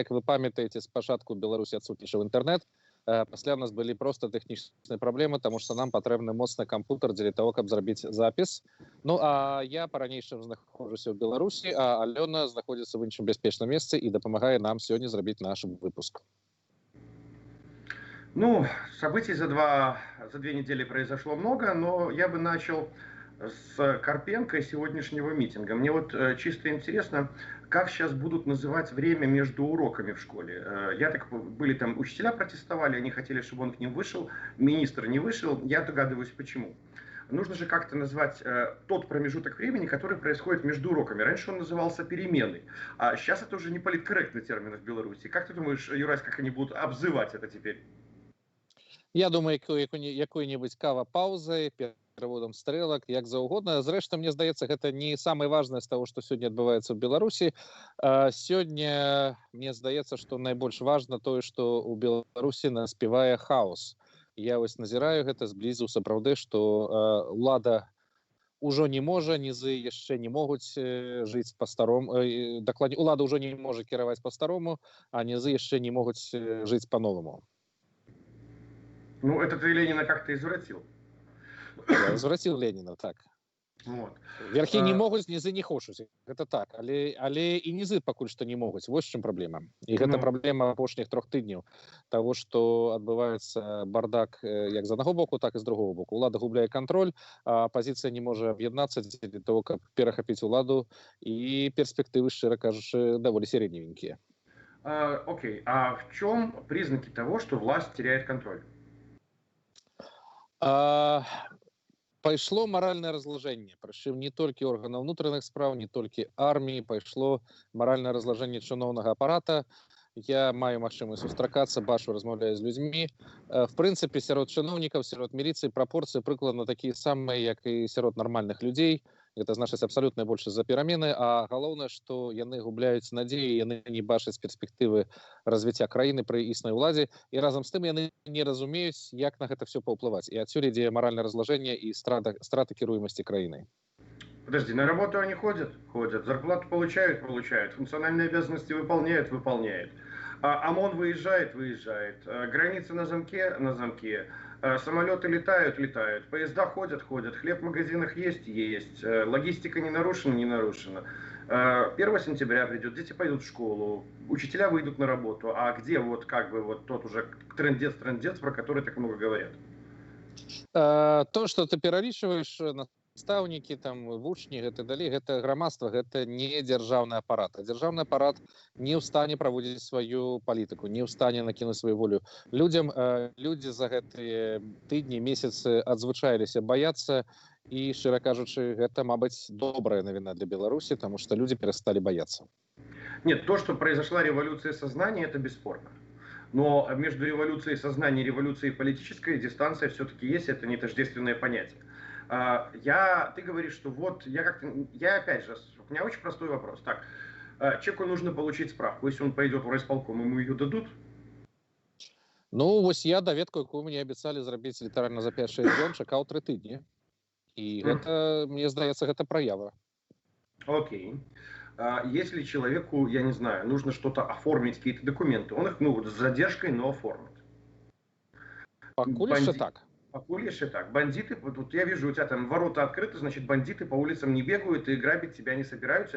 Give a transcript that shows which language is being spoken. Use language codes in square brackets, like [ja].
[be] Як вы памятаеце, спачатку Беларусі адсутнічаў інтэрнэт, пасля у нас былі проста тэхнічныя праблемы, таму што нам патрэбны моцны кампутер дзеля того, каб зрабіць запіс. Ну а я па-ранейшым знаходжуся ў Беларусі, а Алена знаходзіцца в іншым бяспечным месцы і дапамагае нам сёння зрабіць наш выпуск. [ru] Ну, событий за 2 недели произошло много, но я бы начал с Карпенко и сегодняшнего митинга. Мне вот чисто интересно, как сейчас будут называть время между уроками в школе. Были там учителя протестовали, они хотели, чтобы он к ним вышел, министр не вышел, я догадываюсь почему. Нужно же как-то назвать тот промежуток времени, который происходит между уроками. Раньше он назывался переменой, а сейчас это уже не политкорректный термин в Беларуси. Как ты думаешь, Юрась, как они будут обзывать это теперь? Я думаю, якой-нибудь кава-паузой, переводом стрелок, [be] як заўгодна. Зрэшты, мне здаецца, гэта не самае важнае з таго, што сёння адбываецца ў Беларусі. Сёння, мне здаецца, што найбольш важна тое, што ў Беларусі наспявае хаос. Я вось назіраю гэта зблізу, сапраўды, што ўлада ўжо не можа, нізы яшчэ не могуць жыць па-старому. Дакладней, улада ўжо не можа кіраваць па-старому, а нізы яшчэ не могуць жыць па-новаму. [ru] Ну, это ты Ленина как-то извратил. Я извратил Ленина, так. Вот. [be] Верхи не могуць, нізы не хочуць. Гэта так, але і нізы пакуль што не могуць. Вось чым праблема. І гэта праблема апошніх 3 тыдняў таго, што адбываецца бардак як з аднаго боку, так і з другого боку. Улада губляе кантроль, а апазіцыя не можа аб'яднацца для того, каб перахапіць уладу, і перспектывы, шчыра кажучы, даволі сиреневенькія. [ru] Окей, а в чем признаки того, что власть теряет контроль? [be] Пайшло маральнае разлажэнне, прычым не толькі органаў унутраных спраў, не толькі арміі, пайшло маральнае разлажэнне чыноўнага апарата. Я маю магчымасць сустракацца, бачу, размаўляю з людзьмі. В прынцыпе, сярод чыноўнікаў, сярод міліцыі прапорцыі прыкладна такія самыя, як і сярод нармальных людзей. Гэта значыць абсалютна большасць за перамены, а галоўнае, што яны губляюць надзеі, яны не бачаць перспектывы развіцця краіны пры існай уладзе, і разам з тым яны не разумеюць, як на гэта все паўплываць. І адсюль ідзе маральнае разлажэнне і страта кіруемасці краінай. [ru] Подожди, на работу они ходят? Ходят. Зарплату получают? Получают. Функциональные обязанности выполняют? Выполняют. ОМОН выезжает? Выезжает. Границы на замке? На замке. Самолеты летают? Летают. Поезда ходят? Ходят. Хлеб в магазинах есть? Есть. Логистика не нарушена? Не нарушена. 1 сентября придет, дети пойдут в школу, учителя выйдут на работу. А где вот как бы вот тот уже трындец, про который так много говорят? То, что ты [be] пералічваеш, настаўнікі, там, вучні, гэта далей, гэта грамадства, гэта не дзяржаўны апарат. А дзяржаўны апарат не ў стане праводзіць сваю палітыку, не ў стане накінуць сваю волю. Людзі за гэтыя тыдні, месяцы адзвычаіліся баяцца, і, шчыра кажучы, гэта, мабыць, добрая навіна для Беларусі, таму што людзі перасталі баяцца. [ru] Нет, то, что произошла революция сознания, это бесспорно. Но между революцией сознания и революцией политической дистанция все-таки есть, это не тождественное понятие. Ты говоришь, что вот, я опять же, у меня очень простой вопрос. Так, человеку нужно получить справку, если он пойдет в райисполком, ему ее дадут? [be] Ну, вось я даведку, якую мне абяцалі зрабіць літаральна за 5-6 дзён, чакаў 3 тыдні. І гэта, мне здаецца, гэта праява. [ru] Окей. Если человеку, я не знаю, нужно что-то оформить, какие-то документы, он их, с задержкой, но оформит. [be] Пакуль яшчэ так. Пакуль яшчэ так. [ru] Бандиты, вот я вижу, у тебя там ворота открыты, значит, бандиты по улицам не бегают и грабить тебя не собираются.